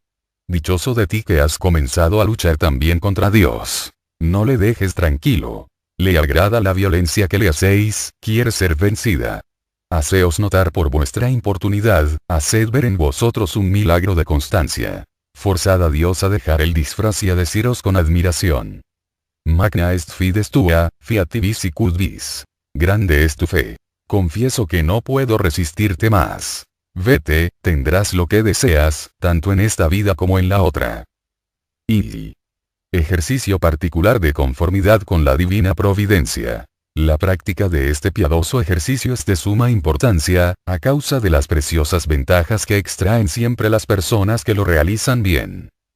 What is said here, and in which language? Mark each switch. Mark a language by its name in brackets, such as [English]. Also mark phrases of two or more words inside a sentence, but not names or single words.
[Spanish] Dichoso de ti que has comenzado a luchar también contra Dios. No le dejes tranquilo. Le agrada la violencia que le hacéis, quiere ser vencida. Haceos notar por vuestra importunidad, haced ver en vosotros un milagro de constancia. Forzad a Dios a dejar el disfraz y a deciros con admiración. [Latin] Magna est fides tua, fiat tibi sicut vis. [Spanish] Grande es tu fe. Confieso que no puedo resistirte más. Vete, tendrás lo que deseas, tanto en esta vida como en la otra. Y ejercicio particular de conformidad con la divina providencia. La práctica de este piadoso ejercicio es de suma importancia, a causa de las preciosas ventajas que extraen siempre las personas que lo realizan bien.